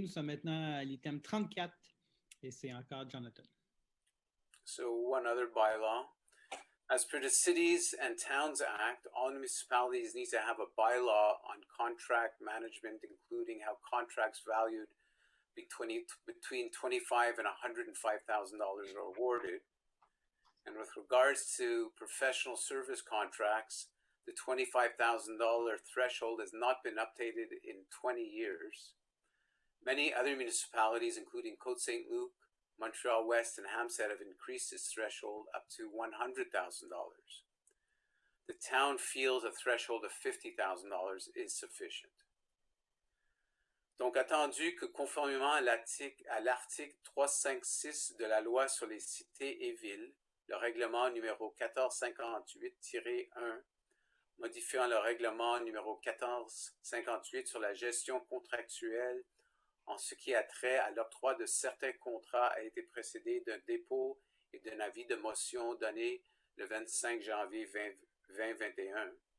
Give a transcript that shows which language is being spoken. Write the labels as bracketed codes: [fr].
[fr] Nous sommes maintenant à l'item 34 et c'est encore Jonathan. [en] So one other bylaw. As per the Cities and Towns Act, all municipalities need to have a bylaw on contract management, including how contracts valued between $25,000 and $105,000 are awarded. And with regards to professional service contracts, the $25,000 threshold has not been updated in 20 years. Many other municipalities, including Côte-Saint-Luc, Montreal West, and Hampstead, have increased this threshold up to $100,000. The town feels a threshold of $50,000 is sufficient. [fr] Donc, attendu que conformément à l'article 356 de la loi sur les cités et villes, le règlement numéro 1458-1, modifiant le règlement numéro 1458 sur la gestion contractuelle en ce qui a trait à l'octroi de certains contrats, a été précédé d'un dépôt et d'un avis de motion donné le 25 janvier 2021.